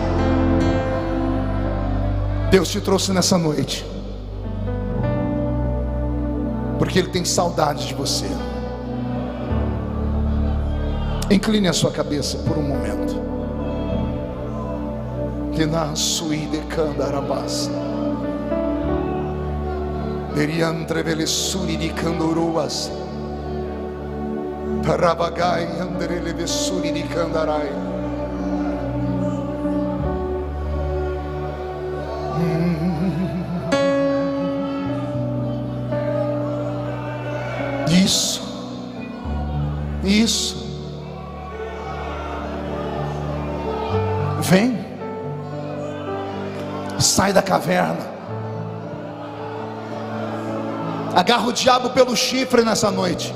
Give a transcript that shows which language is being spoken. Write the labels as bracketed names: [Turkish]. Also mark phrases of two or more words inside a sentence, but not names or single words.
[Portuguese] Deus te trouxe nessa noite porque Ele tem saudade de você. Incline a sua cabeça por um momento. Que na suíde candarabas, deriantrevele suriri candoruas, tarabagai andreleve suriri candarai. Isso. Vem, sai da caverna, agarra o diabo pelo chifre nessa noite.